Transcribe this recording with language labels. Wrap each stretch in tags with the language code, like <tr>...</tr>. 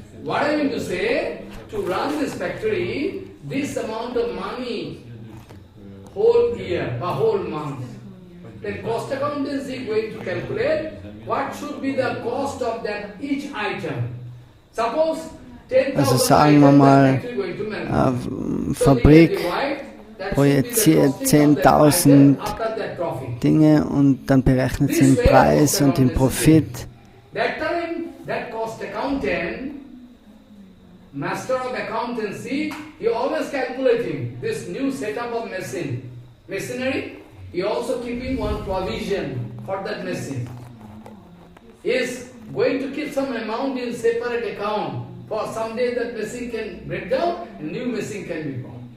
<en>What I mean to say, to run this factory, this amount of money, whole year, a whole month, then cost accountancy going to calculate what should be the cost of that each item. Suppose 10,000</en> <de>sagen wir mal,</de> <en>items going to manufacture.</en> <de>Fabrik projiziert 10.000 Dinge und dann berechnet sie den Preis und den Profit.</de> <en>That time, that cost accountant, master of accountancy, he always calculating this new setup of machinery. He also keeping one provision for that machine. He is going to keep some amount in separate account for someday that machine can break down and new machine can be formed.</en>